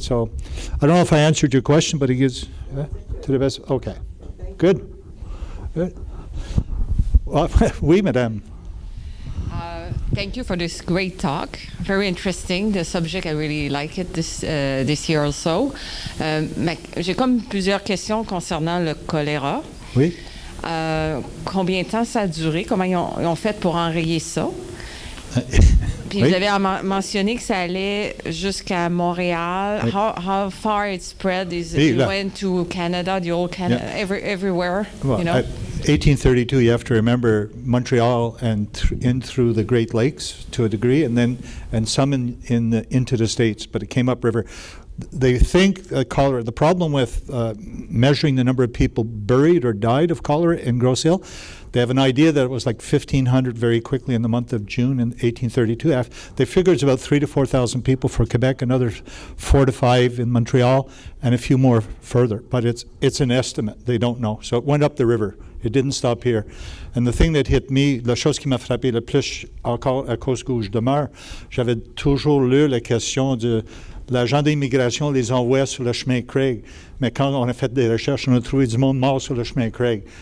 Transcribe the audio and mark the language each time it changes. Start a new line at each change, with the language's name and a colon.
English: So I don't know if I answered your question, but it gives to the best. Okay, good. Well,
French: oui, madame.
English: Thank you for this great talk. Very interesting. The subject, I really like it this year also.
French: J'ai comme plusieurs questions concernant le choléra. Oui. Combien de temps ça a duré? Comment ils ont fait pour enrayer ça? Puis vous avez mentionné que ça allait jusqu'à Montréal. Oui.
English: How far it spread? It went to Canada, the old Canada, everywhere? Well, you know? 1832, you have to remember Montreal and in through the Great Lakes to a degree, and some into the States, but it came upriver. They think cholera. The problem with measuring the number of people buried or died of cholera in Grosse Hill, they have an idea that it was like 1,500 very quickly in the month of June in 1832. They figure it's about 3,000 to 4,000 people for Quebec, another 4 to 5 in Montreal, and a few more further. But it's an estimate. They don't know. So it went up the river. It didn't stop here. And the thing that hit me,
French: la chose qui m'a frappé le plus, encore à cause que je demeure, j'avais toujours lu la question de l'agent d'immigration les envoie sur le chemin Craig. Mais quand on a fait des recherches, on a trouvé du monde mort sur le chemin Craig.